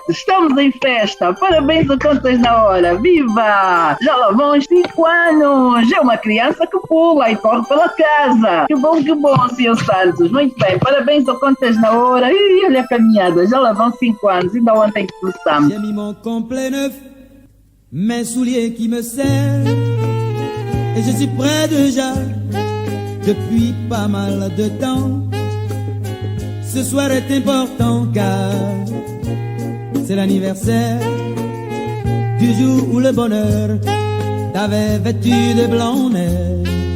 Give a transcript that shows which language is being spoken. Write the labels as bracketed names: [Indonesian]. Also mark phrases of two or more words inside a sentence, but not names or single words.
[Portuguese] Estamos em festa. Parabéns ao Contas na Hora. Viva! Já lá vão os 5 anos. É uma criança que pula e corre pela casa. Que bom, Senhor Santos. Muito bem. Parabéns ao Contas na Hora. E olha a caminhada. Já lá vão 5 anos. Ainda ontem que começamos. [French] J'ai mis mon complet neuf, mes souliers qui me serrent, et je suis prêt déjà depuis pas mal de temps. Ce soir est important car c'est l'anniversaire du jour où le bonheur t'avait vêtu de blanc neige.